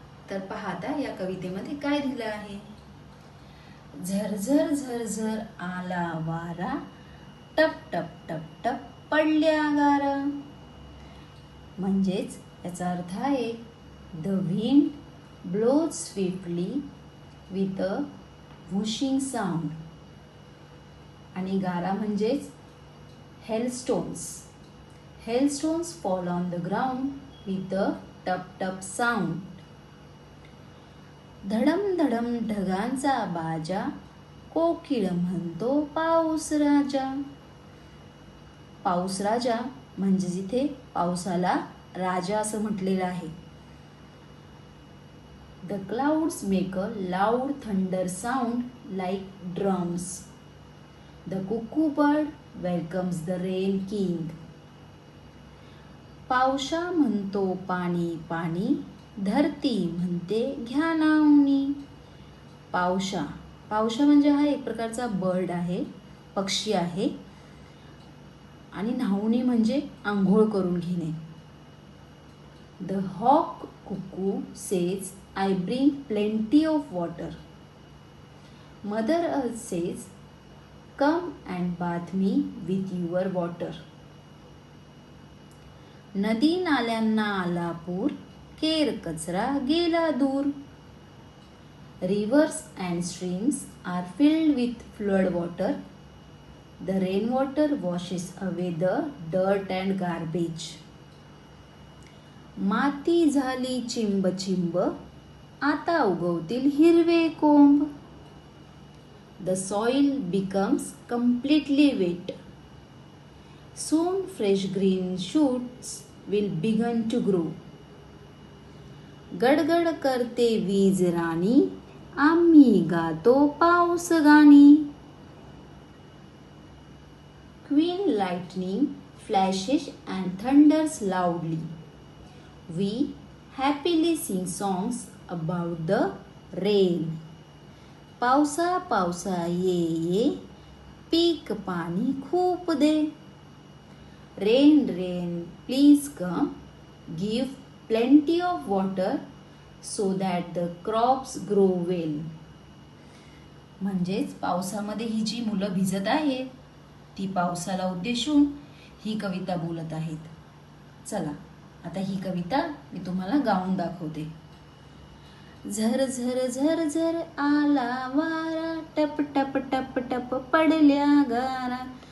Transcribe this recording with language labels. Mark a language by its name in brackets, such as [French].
[Marathi] तर पहा आता या कवितेमध्ये काय दिलं आहे। झरझर झरझर आला वारा, टप टप टप टप पडल्या गारा। म्हणजेच याचा अर्थ आहे [English] The wind blows swiftly with a whooshing sound. [Marathi] आणि गारा म्हणजेच हेलस्टोन्स। [English] Hailstones fall on the ground with a टप टप sound. [Marathi] धडम धडम ढगांचा बाजा, कोकिळ म्हणतो पाऊस राजा। पाऊस राजा म्हणजे जिथे पावसाला राजा असं म्हटलेलं आहे। [English] The clouds make a loud thunder sound like drums. The cuckoo bird welcomes the rain king. [Marathi] पावसा म्हणतो पाणी पाणी, धरती म्हणते घ्या नावनी। पावसा पावसा म्हणजे हा एक प्रकारचा बर्ड आहे, पक्षी आहे। आणि न्हावणी म्हणजे आंघोळ करून घेणे। [English] The hawk cuckoo says I bring plenty of water. Mother earth says come and bath me with your water. [Marathi] नदी नाल्यांना आला पूर, केर कचरा गेला दूर. [English] Rivers and streams are filled with flood water. The rainwater washes away the dirt and garbage. [Marathi] माती झाली चिंब चिंब, आता उगवतील हिरवे कोंब. [English] The soil becomes completely wet. Soon fresh green shoots will begin to grow. [Marathi] गडगड करते वीज राणी, आम्ही गातो पाऊस गाणी. [English] Queen lightning flashes and thunders loudly. We happily sing songs about the rain. [Marathi] पावसा पावसा ये ये, पीक पाणी खूप दे. [English] Rain, rain, please come, give plenty of water so that the crops grow well. [Marathi] म्हणजेच पावसामध्ये ही जी मुलं भिजत आहेत ती पावसाला उद्देशून ही कविता बोलत आहेत। चला आता ही कविता मी तुम्हाला गाऊन दाखवते। झर झर झर झर आला वारा, टप टप टप टप पडल्या गारा.